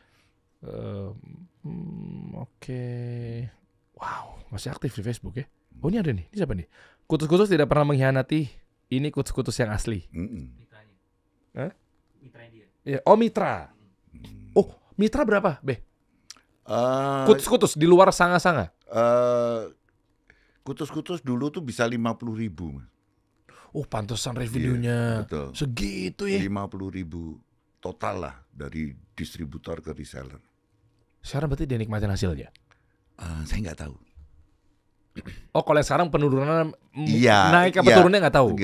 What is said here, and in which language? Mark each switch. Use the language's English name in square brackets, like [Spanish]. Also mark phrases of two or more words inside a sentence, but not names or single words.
[Indonesian] Oke. Wow, masih aktif di Facebook ya. Oh, ini ada nih. Ini siapa nih? Kutus-kutus tidak pernah mengkhianati. Ini kutus-kutus yang asli. Mitranya. Hah? Mitranya dia. Ya, oh mitra. Oh, mitra berapa, Be? Kutus-kutus di luar sanga-sanga. Kutus-kutus dulu tuh bisa 50.000. Oh, pantesan revenue-nya segitu ya. 50.000 total lah dari distributor ke reseller. Sekarang berarti dia nikmatin hasilnya? Saya nggak tahu. Oh, kalau yang sekarang penurunan naik apa turunnya nggak tahu?